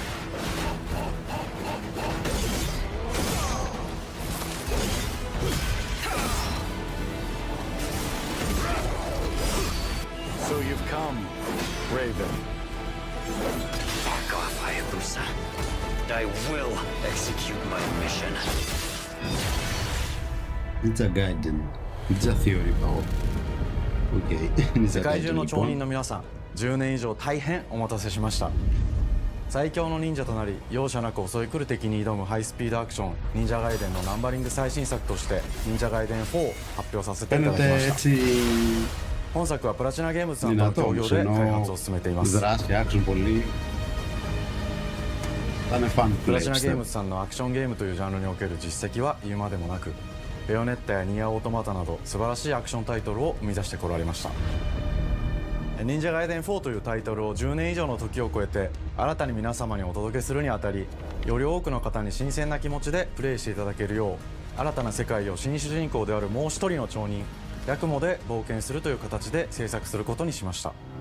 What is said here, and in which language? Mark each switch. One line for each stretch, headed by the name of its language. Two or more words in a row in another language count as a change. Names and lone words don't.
English: So you've come, Raven. Fuck off, Hayabusa. I will execute my mission.
Greek: Ninja Gaiden, Ninja Theory πάω. Οκ,
Japanese: 世
Greek: Ninja
Japanese: 界中
Greek: Gaiden
Japanese: の町人
Greek: λοιπόν.
Japanese: の皆さん、10年以上大変お待たせしました。最強の忍者となり容赦なく襲い来る敵に挑むハイスピードアクション忍者ガイデンのナンバリング最新作として忍者ガイデン4を発表させていただきま
Greek: Φαίνεται
Japanese: した。
Greek: έτσι
Japanese: 本作はプラチナゲームズさんとの協
Greek: δυνατό,
Japanese: 業で開
Greek: ενώ
Japanese: 発を進めています。
Greek: δράση, action πολύ. Θα είναι fun
Japanese: プラチナゲー
Greek: πιστεύω.
Japanese: ムズさんのアクションゲームというジャンルにおける実績は言うまでもなく、 ベヨネッタやニアオートマタなど素晴らしいアクションタイトルを生み出してこられました。忍者ガイデン4というタイトルを10年以上の時を超えて新たに皆様にお届けするにあたり、より多くの方に新鮮な気持ちでプレイしていただけるよう、新たな世界を新主人公であるもう一人の町人ヤクモで冒険するという形で制作することにしました。